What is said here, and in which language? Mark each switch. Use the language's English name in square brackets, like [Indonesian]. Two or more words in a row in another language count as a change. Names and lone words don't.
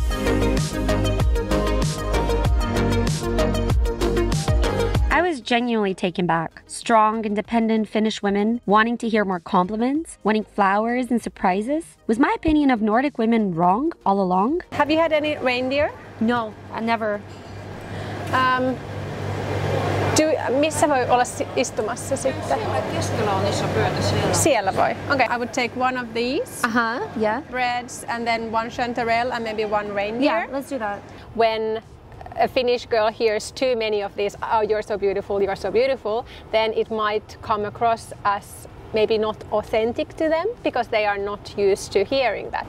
[English] I was genuinely taken back. Strong, independent Finnish women wanting to hear more compliments, wanting flowers and surprises. Was my opinion of Nordic women wrong all along? Have you had any reindeer? No, I never. [Finnish] Missä voi olla istumassa sitten? Keskellä on iso pöytä siellä. Siellä voi. [English] Okay. I would take one of these. Yeah. Breads and then one chanterelle and maybe one reindeer. Yeah, let's do that. When a Finnish girl hears too many of these, oh, you're so beautiful, then it might come across as maybe not authentic to them because they are not used to hearing that.